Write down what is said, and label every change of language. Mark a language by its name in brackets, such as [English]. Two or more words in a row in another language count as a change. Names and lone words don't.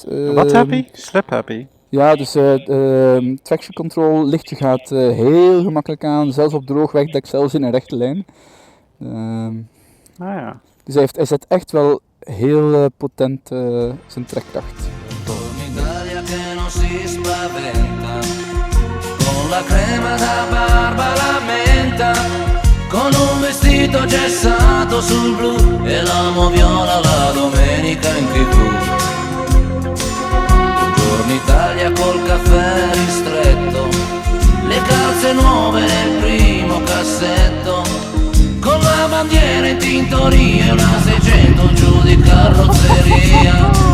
[Dutch] Wat happy? Slip-happy? Ja, dus [English] traction control, [Dutch] lichtje gaat heel gemakkelijk aan, zelfs op droog wegdek, zelfs in een rechte lijn. Ja. Dus hij zet echt wel heel potent zijn trekkracht. [Italian] Con la crema da barba la menta, con un vestito gessato sul blu e l'amo viola la domenica in TV. Buongiorno Italia col caffè ristretto, le calze nuove nel primo cassetto, con la bandiera in tintoria e una 600 giù di carrozzeria.